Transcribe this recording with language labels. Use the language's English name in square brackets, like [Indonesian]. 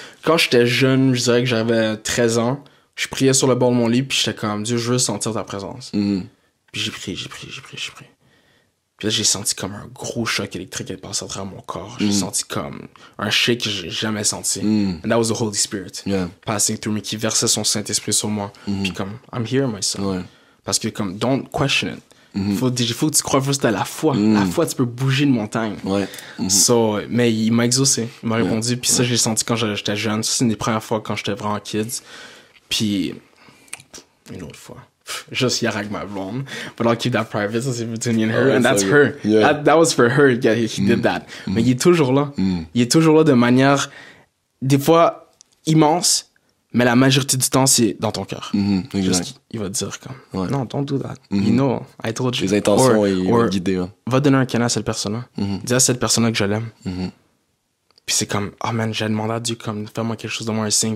[French] Quand j'étais jeune, je dirais que j'avais 13 ans, je priais sur le bord de mon lit, puis j'étais comme, Dieu, je veux sentir ta présence. Puis j'ai prié. Puis là, j'ai senti comme un gros choc électrique qui est passé à travers mon corps. J'ai senti comme un shake que j'ai jamais senti. [English] And that was the Holy Spirit passing through me, [French] qui versait son Saint-Esprit sur moi. [English] Puis comme, I'm here, my son. [French] Ouais. [English] Parce que comme, don't question it. [French] Faut que tu crois juste à la foi. La foi, tu peux bouger une montagne. Ouais. So, mais il m'a exaucé. Il m'a répondu. Puis ça, j'ai senti quand j'étais jeune. Ça, c'est une des premières fois quand j'étais vraiment kids. Puis, une autre fois. Juste hier avec ma blonde. [English] But I'll keep that private. Ça, c'est between me and her. And that's her. Yeah. That was for her. Yeah, he did that. [French] Mais il est toujours là. Il est toujours là de manière, des fois, immense. Mais la majorité du temps, c'est dans ton cœur. Exact. Il va te dire comme, non, [English] don't do that. You know, I told you. [French] Les intentions, il va guider. Hein. Va donner un câlin à cette personne-là. Dis à cette personne-là que je l'aime. Puis c'est comme, oh man, j'ai demandé à Dieu, comme, fais-moi quelque chose, donne-moi un signe.